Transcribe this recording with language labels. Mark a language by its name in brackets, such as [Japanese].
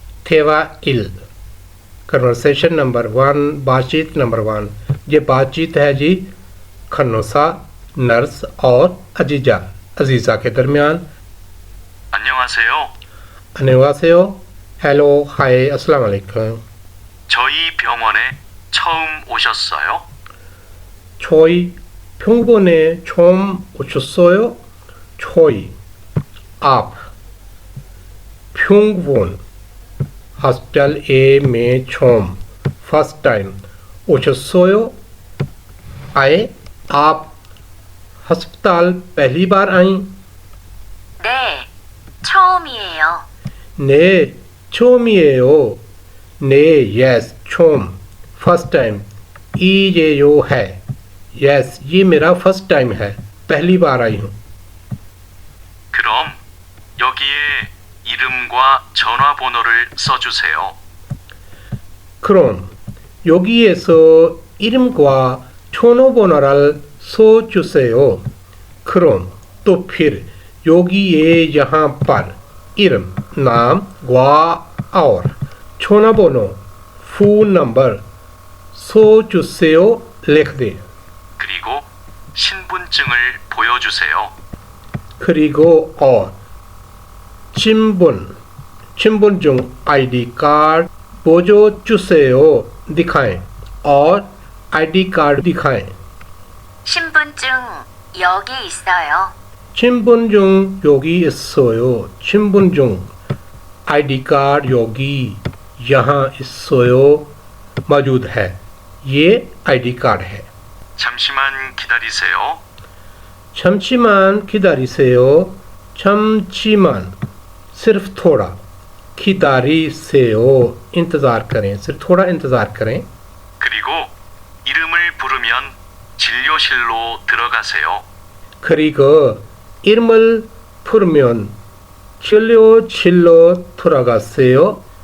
[Hindi] थेवा इल conversation number 1, बातचीत number 1। ये बातचीत है जी खन्नोसा, नर्स और अजीजा के दरमियान। [Korean] 안녕하세요. 안녕하세요. [Hindi] हेलो, हाय, अस्सलाम वालेकुम। [Korean] 저희 병원에 처음 오셨어요? 저희 병원에 처음 오셨어요? 저희 [Hindi] आप [Korean] 병원 [Hindi] हॉस्पिटल ए में 처म फर्स्ट टाइम, ओशोसोयो आए, आप अस्पताल पहली बार आई। [Korean] 네, 처음이에요. ने 처음이에요। [Hindi] ने यस, 처म फर्स्ट टाइम, ई ये यो है, यस ये मेरा फर्स्ट टाइम है, पहली बार आई हूँ। [Korean] 그럼 여기에 이름과 전화번호를 써주세요. 그럼 여기에서 이름과 전화번호를 써주세요. 그럼 [Hindi] तो फिर [Korean] 여기에 [Hindi] यहाँ पर इरम नाम वा और [Korean] 전화번호 [Hindi] फोन नंबर [Korean] 써주세요 [Hindi] लिख दे। [Korean] 그리고 신분증을 보여주세요. 그리고 [Hindi] और चिंबुन आईडी कार्ड [Korean] 보여주세요 [Hindi] दिखाएं और आईडी कार्ड दिखाएं। [Korean] 신분증 여기 있어요. 신분증 여기 있어요। 신분증 [Hindi] आईडी कार्ड [Korean] 여기 [Hindi] यहाँ [Korean] 있어요 [Hindi] मौजूद है, ये आईडी कार्ड है। [Korean] 잠시만 기다리세요. 잠시만 기다리세요। 잠시만 [Hindi] सिर्फ थोड़ा, [Korean] 기다리세요 [Hindi] इंतज़ार करें, सिर्फ थोड़ा इंतज़ार करें। [Korean] 그리고 이름을 부르면 진료실로 들어가세요. 그리고 이름을 부르면 진료실로 들어가세요।